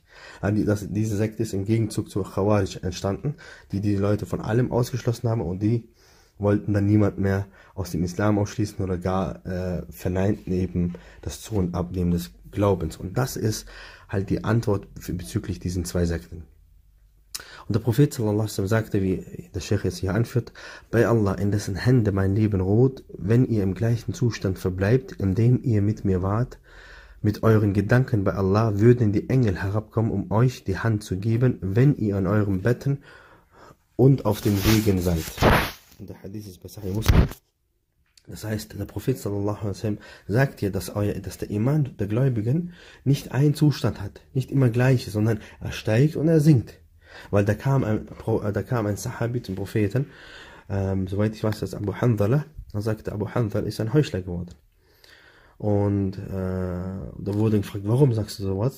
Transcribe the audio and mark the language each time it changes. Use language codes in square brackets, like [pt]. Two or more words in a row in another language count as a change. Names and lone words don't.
[de] Diese Sekte ist im Gegenzug zu Khawarij entstanden, die Leute von allem ausgeschlossen haben und die wollten dann niemand mehr aus dem Islam ausschließen oder gar verneinten eben das Zu- und Abnehmen des Glaubens. Und das ist halt die Antwort bezüglich diesen zwei Sekten. Und der Prophet [ar] صلى الله عليه وسلم [de] sagte, wie der Sheikh jetzt hier anführt, bei Allah, in dessen Hände mein Leben ruht, wenn ihr im gleichen Zustand verbleibt, in dem ihr mit mir wart, mit euren Gedanken bei Allah würden die Engel herabkommen, um euch die Hand zu geben, wenn ihr an eurem Betten und auf den Wegen seid. Und der Hadith ist bei Sahih Muslim. Das heißt, der Prophet [ar] صلى الله عليه وسلم [de] sagt hier, dass der Iman der Gläubigen nicht einen Zustand hat, nicht immer gleich, sondern er steigt und er sinkt. Weil da kam ein Sahabi zum Propheten, soweit ich weiß, das Abu Hanzala, dann sagte Abu Hanzala ist ein Heuchler geworden. Und da wurde gefragt, warum sagst du sowas?